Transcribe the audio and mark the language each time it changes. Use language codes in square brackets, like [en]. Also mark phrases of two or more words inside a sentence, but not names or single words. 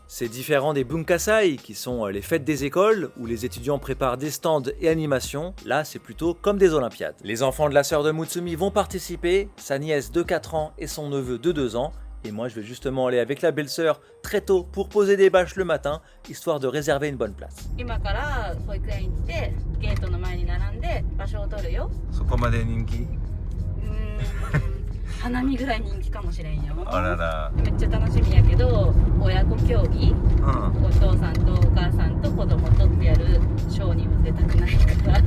[fr] C'est différent des Bunkasai qui sont les fêtes des écoles où les étudiants préparent des stands et animations, là c'est plutôt comme des olympiades. Les enfants de la sœur de Mutsumi vont participer, sa nièce de 4 ans et son neveu de 2 ans. Et moi je vais justement aller avec la belle-sœur très tôt pour poser des bâches le matin, histoire de réserver une bonne place. [ja] 今から保育園行ってゲートの前に並んで場所を取るよ。そこまで人気？花見ぐらい人気かもしれんよ。あらら。めっちゃ楽しみやけど、親子競技、お父さんとお母さんと子供とってやるショーには出たくないから。